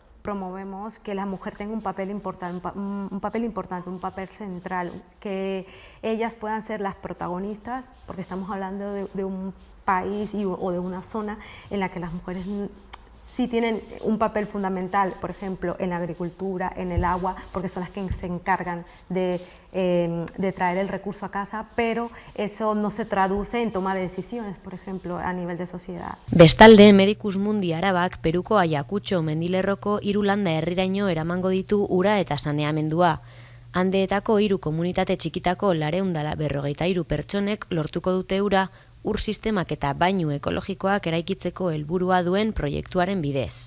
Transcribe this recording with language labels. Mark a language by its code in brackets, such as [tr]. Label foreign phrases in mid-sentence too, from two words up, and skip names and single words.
[es] Promovemos que la mujer tenga un papel importante, un papel central, que ellas puedan ser las protagonistas, porque estamos hablando de un país o de una zona en la que las mujeres sí tienen un papel fundamental, por ejemplo, en la agricultura, en el agua, porque son las que se encargan de traer el recurso a casa, pero eso no se traduce en toma de decisiones, por ejemplo, a nivel de sociedad. [eu] Bestalde, Medicus Mundi Arabak Peruko Aiakutxo mendilerroko 3 landa herriraino eramango ditu ura eta saneamendua. Handeetako 3 komunitate txikitako 453 pertsonek lortuko dute ura, ur sistemak eta bainu ekologikoak eraikitzeko helburua duen proiektuaren bidez.